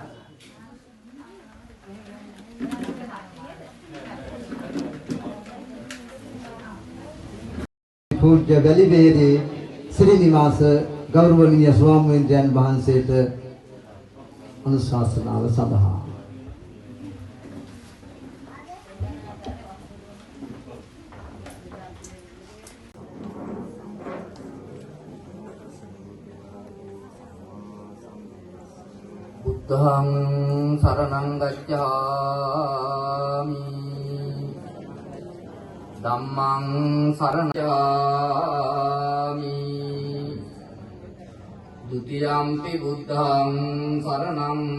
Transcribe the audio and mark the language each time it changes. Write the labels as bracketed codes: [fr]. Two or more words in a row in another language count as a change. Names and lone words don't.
[si] පූජ්‍ය ගලිබේරේ ශ්‍රී නිවාස ගෞරවනීය ස්වාමීන් වහන්සේට අනුශාසනාව සඳහා [pi] බුද්ධං සරණං ගච්ඡාමි ධම්මං සරණං ගච්ඡාමි ဒုတိယံ පි බුද්ධං සරණං